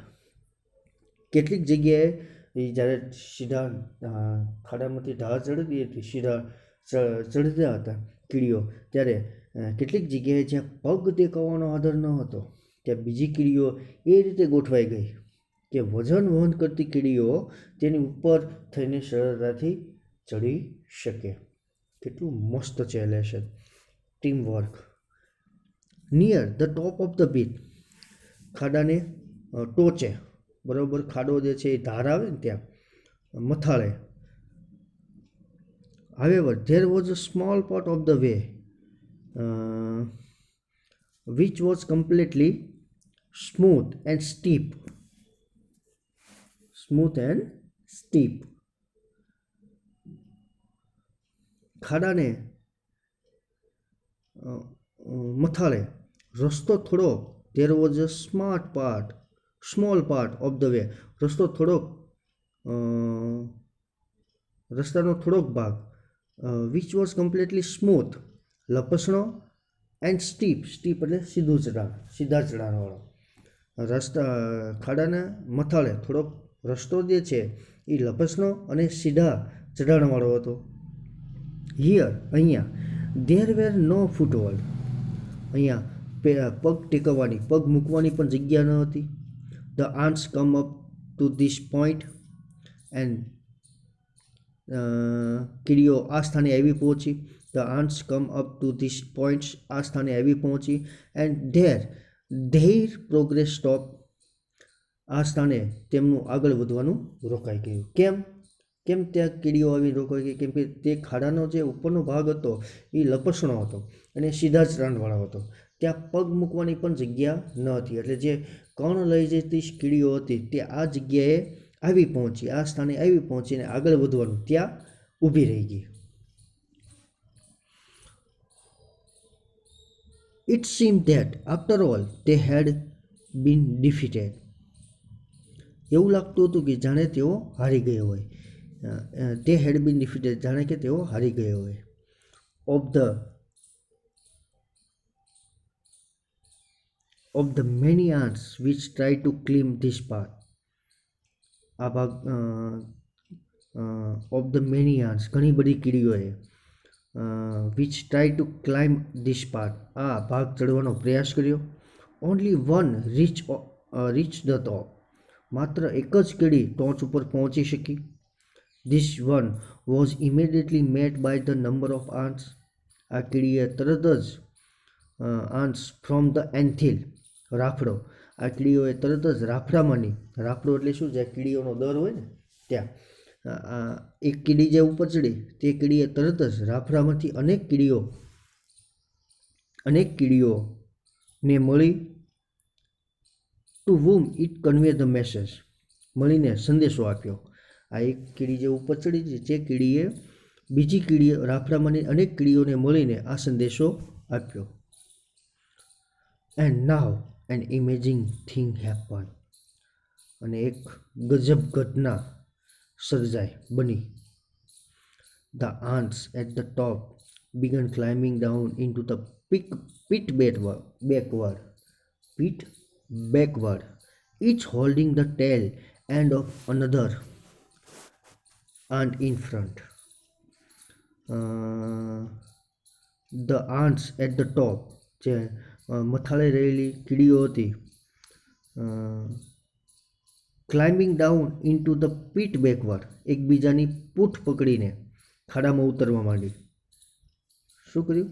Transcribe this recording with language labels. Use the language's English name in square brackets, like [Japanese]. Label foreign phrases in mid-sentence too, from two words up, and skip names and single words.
[Gujarati] કેટલીક જગ્યાએ જ્યારે સીધા ખાડામાંથી ઢાળ ચડતી હતી, સીધા ચડતા હતા કીડીઓ, ત્યારે કેટલીક જગ્યાએ જ્યાં પગ ટેકવવાનો આધાર ન હતો ત્યાં બીજી કીડીઓ એ રીતે ગોઠવાઈ ગઈ કે વજન વહન કરતી કીડીઓ તેની ઉપર થઈને સરળતાથી ચડી શકે. કેટલું મસ્ત છે લેશન. [English] team work. near the top of the pit, [Gujarati] ખાડાને ટોચે, બરાબર, ખાડો જે છે એ ધાર આવે ને ત્યાં મથાળે. [English] However, there was a small part of the way which was completely smooth and steep. [Gujarati] ખાડાને મથાળે રસ્તો થોડો, [English] there was a small part of the way, [Gujarati] રસ્તાનો થોડોક ભાગ, [English] which was completely smooth, લપસણો, and steep [Gujarati] એટલે સીધા ચઢાણવાળો. ખાડાના મથાળે થોડોક રસ્તો જે છે એ લપસણો અને સીધા ચઢાણવાળો હતો. [English] અહીંયા there were no foothold, [Gujarati] અહીંયા પગ ટેકવવાની, પગ મૂકવાની પણ જગ્યા ન હતી. [English] The ants come up to this point and [Gujarati] કીડીઓ આ સ્થાને આવી પહોંચી. [English] The ants come up to this point, [Gujarati] આ સ્થાને આવી પહોંચી. [English] And their progress stopped, [Gujarati] આ સ્થાને તેમનું આગળ વધવાનું રોકાઈ ગયું. કેમ ત્યાં કીડીઓ આવી રોકાઈ ગઈ? કેમ કે તે ખાડાનો જે ઉપરનો ભાગ હતો એ લપસણો હતો અને સીધા ચઢાણવાળો હતો. ત્યાં પગ મૂકવાની પણ જગ્યા ન હતી. એટલે જે કણ લઈ જતી કીડીઓ હતી તે આ જગ્યાએ આવી પહોંચી, આ સ્થાને આવી પહોંચીને આગળ વધવાનું ત્યાં ઊભી રહી ગઈ. [English] It seemed that after all they had been defeated. [Gujarati] એવું લાગતું હતું કે જાણે તેઓ હારી ગયા હોય. [English] They had been defeated, [Gujarati] જાણે કે તેઓ હારી ગયા હોય. [English] Of the many ants which tried to climb this path. [Gujarati] આ ભાગ [English] of the many ants, [Gujarati] ઘણી બધી કીડીઓએ [English] which tried to climb this path, [Gujarati] આ ભાગ ચડવાનો પ્રયાસ કર્યો. [English] Only one reached the top, [Gujarati] માત્ર એક જ કીડી ટોચ ઉપર પહોંચી શકી. [English] This one was immediately met by the number of ants, [Gujarati] આ કીડીએ તરત જ [English] ants from the anthill, [Gujarati] રાફડો, આ કીડીઓએ તરત જ રાફડામાંની, રાફડો એટલે શું, જ્યાં કીડીઓનો દર હોય ને ત્યાં, એક કીડી જે ઉપર ચડી તે કીડીએ તરત જ રાફડામાંથી અનેક કીડીઓને મળી. [English] ટુ whom it convey the message, [Gujarati] મળીને સંદેશો આપ્યો. આ એક કીડી જે ઉપર ચડી જે કીડીએ બીજી કીડી રાફડામાંની અનેક કીડીઓને મળીને આ સંદેશો આપ્યો. [English] And now an amazing thing happened, [Gujarati] અને એક ગજબ ઘટના બની. [English] The ants at the top began climbing down into the pit backward, each holding the tail end of another ant in front. the ants at the top, [Gujarati] જે મથાળે રહેલી કીડીઓ હતી, [English] climbing down into the pit backward, [Gujarati] એકબીજાની પૂઠ પકડીને ખાડામાં ઉતરવા માંડી. શું કર્યું?